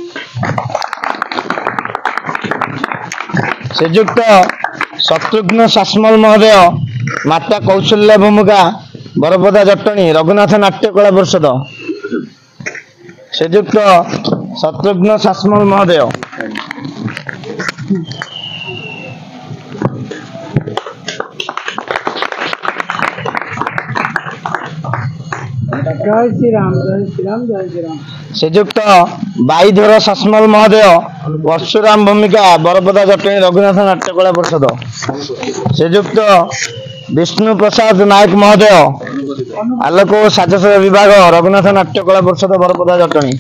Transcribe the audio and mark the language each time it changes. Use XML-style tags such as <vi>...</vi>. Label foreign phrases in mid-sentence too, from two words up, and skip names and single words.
<or>ଶ୍ରୀଯୁକ୍ତ ଶତ୍ରୁଘ୍ନ ଶାସମଲ ମହୋଦୟ, ମାତା କୌଶଲ୍ୟା ଭୂମିକା ବରପଦା ଜଟଣୀ ରଘୁନାଥ ନାଟ୍ୟ କଳା ପରିଷଦ। ଶ୍ରୀଯୁକ୍ତ ଶତ୍ରୁଘ୍ନ ଶାସମଲ ମହୋଦୟ।</or> <hi>जय श्री राम, जय श्री राम, जय श्री राम।</hi> <or>ଶ୍ରୀଯୁକ୍ତ ବାଇଧର ଶାସମଲ ମହୋଦୟ, ପରଶୁରାମ ଭୂମିକା ବରପଦା ଜଟଣୀ ରଘୁନାଥ ନାଟ୍ୟ କଳା ପରିଷଦ। ଶ୍ରୀଯୁକ୍ତ ବିଷ୍ଣୁ ପ୍ରସାଦ ନାୟକ ମହୋଦୟ, ଆଲୋକ ଓ ସାଜସଜ୍ଜା ବିଭାଗ ରଘୁନାଥ ନାଟ୍ୟ କଳା ପରିଷଦ ବରପଦା ଜଟଣୀ।</or>